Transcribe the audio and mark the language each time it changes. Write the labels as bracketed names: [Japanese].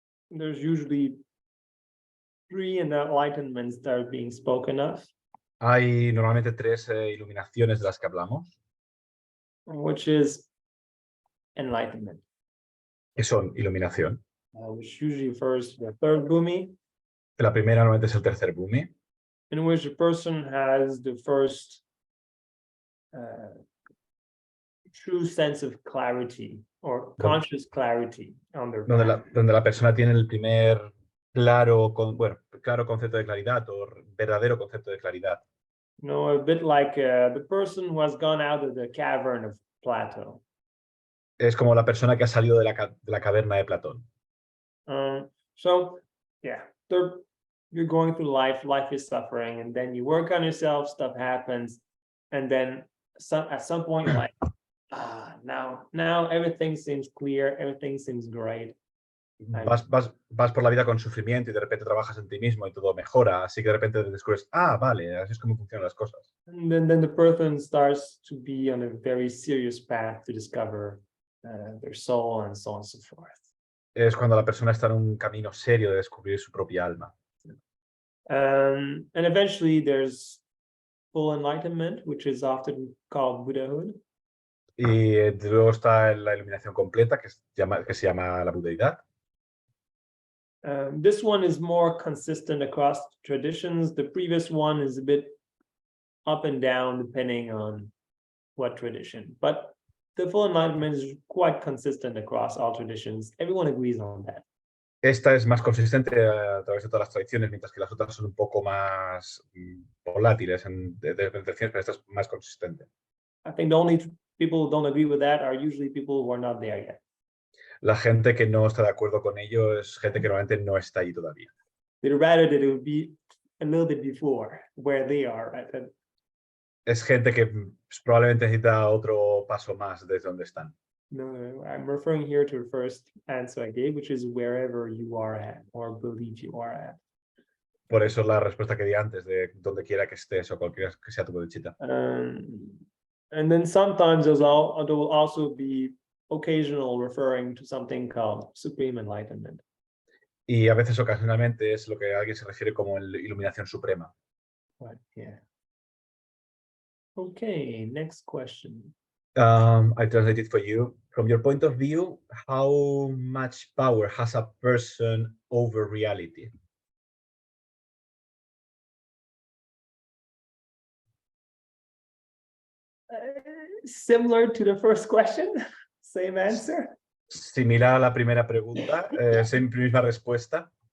[English] there's usually 3 enlightenments that are being spoken of. [Spanish] hay normalmente 3 iluminaciones de las que hablamos, [English] which is enlightenment. [Spanish] que son iluminación. [English] Which usually refers to the third bhumi. [Spanish] La primera normalmente es el tercer bhumi, [English] in which a person has the first true sense of clarity or conscious clarity on their path. [Spanish] Donde la persona tiene el primer claro concepto de claridad o verdadero concepto de claridad. [English] A bit like the person who has gone out of the cavern of Plato. [Spanish] Es como la persona que ha salido de la caverna de Platón. [English] So, yeah, you're going through life is suffering, and then you work on yourself, stuff happens, and then at some point you're like, now everything seems clear, everything seems great. [Spanish] Vas por la vida con sufrimiento y de repente trabajas en ti mismo y todo mejora, así que de repente descubres, vale, así es como funcionan las cosas. [English] And then the person starts to be on a very serious path to discover their soul and so on and so forth. [Spanish] Es cuando la persona está en un camino serio de descubrir su propia alma. [English] And eventually there's full enlightenment, which is often called Buddhahood. [Spanish] Y luego está la iluminación completa, que se llama la budeidad. [English] This one is more consistent across traditions. The previous one is a bit up and down depending on what tradition. But the full enlightenment is quite consistent across all traditions. Everyone agrees on that. [Spanish] Esta es más consistente a través de todas las tradiciones, mientras que las otras son un poco más volátiles de tradiciones, pero esta es más consistente. [English] I think the only people who don't agree with that are usually people who are not there yet. [Spanish] La gente que no está de acuerdo con ello es gente que normalmente no está ahí todavía. [English] They'd rather that it would be a little bit before where they are, right? [Spanish] Es gente que probablemente necesita otro paso más desde donde están. [English] No, I'm referring here to the first answer I gave, which is wherever you are at or believe you are at. [Spanish] Por eso la respuesta que di antes, de donde quiera que estés o cualquiera que sea tu bodhicitta. [English] And then sometimes there will also be occasional referring to something called supreme enlightenment. [Spanish] Y a veces ocasionalmente es lo que alguien se refiere como iluminación suprema. [English] Right, yeah. Okay, next question. I translate it for you. From your point of view, how much power has a person over reality? Similar to the first question, same answer. [Spanish] Similar a la primera pregunta, misma respuesta.